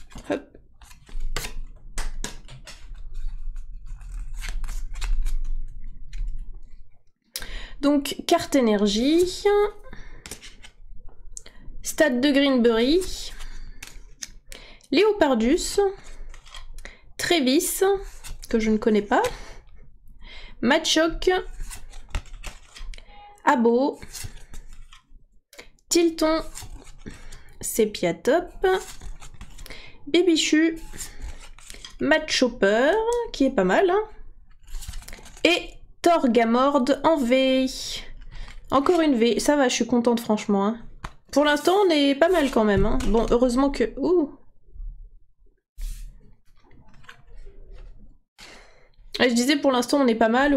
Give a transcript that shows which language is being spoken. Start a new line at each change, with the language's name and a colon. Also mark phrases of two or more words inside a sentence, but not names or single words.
French: Hop. Donc, carte énergie. Stade de Greenbury. Léopardus. Trévis, que je ne connais pas. Machoc. Abo. Tilton. Sépiatop. Bébichu. Matchopper, qui est pas mal. Hein. Et Torgamord en V. Encore une V. Ça va, je suis contente franchement. Hein. Pour l'instant, on est pas mal quand même. Hein. Bon, heureusement que... Ouh. Je disais pour l'instant, on est pas mal.